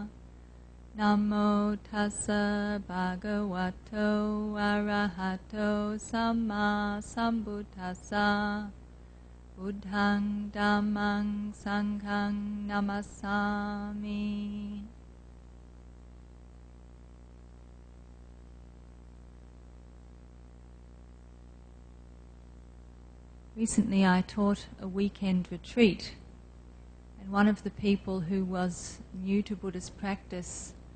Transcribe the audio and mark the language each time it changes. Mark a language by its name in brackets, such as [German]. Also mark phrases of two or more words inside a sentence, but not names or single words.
[Pali] Namo tassa bhagavato arahato samma sambuddhassa. Buddhaṃ Dhammaṃ Sanghaṃ Namasami. [English] Recently I taught a weekend retreat, and one of the people who was new to Buddhist practice